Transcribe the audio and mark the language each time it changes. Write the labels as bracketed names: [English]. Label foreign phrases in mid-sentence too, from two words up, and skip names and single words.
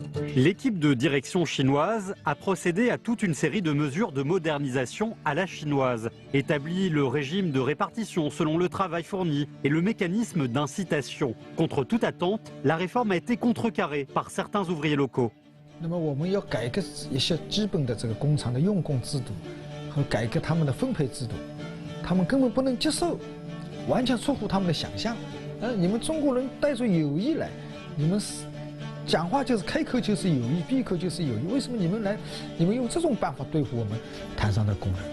[French] L'équipe de direction chinoise a procédé à toute une série de mesures de modernisation à la chinoise, établi le régime de répartition selon le travail fourni et le mécanisme d'incitation. Contre toute attente, la réforme a été contrecarrée par certains ouvriers locaux. [Chinese] 那么我们要改革一些基本的这个工厂的用工制度和改革他们的分配制度，他们根本不能接受，完全出乎他们的想象。你们中国人带着友谊来，你们讲话就是开口就是友谊，闭口就是友谊，为什么你们来，你们用这种办法对付我们摊上的工人？